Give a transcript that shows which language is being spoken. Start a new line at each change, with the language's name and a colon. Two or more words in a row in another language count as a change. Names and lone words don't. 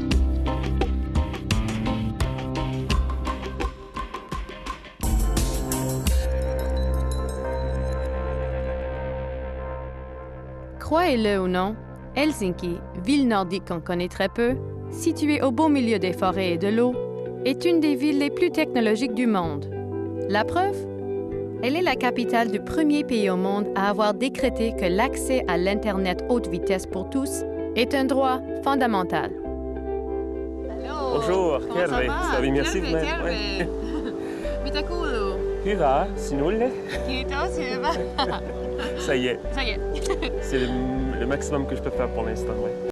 French: Croyez-le ou non, Helsinki, ville nordique qu'on connaît très peu, située au beau milieu des forêts et de l'eau, est une des villes les plus technologiques du monde. La preuve? Elle est la capitale du premier pays au monde à avoir décrété que l'accès à l'Internet haute vitesse pour tous est un droit fondamental. Bonjour, Terve. Ça va, merci de
Finnish: Terve. Mitä kuuluu? Hyvä, sinulle? Kiitos, hyvä.
French: Ça y est, Ça y est. c'est le maximum que je peux faire pour l'instant, ouais.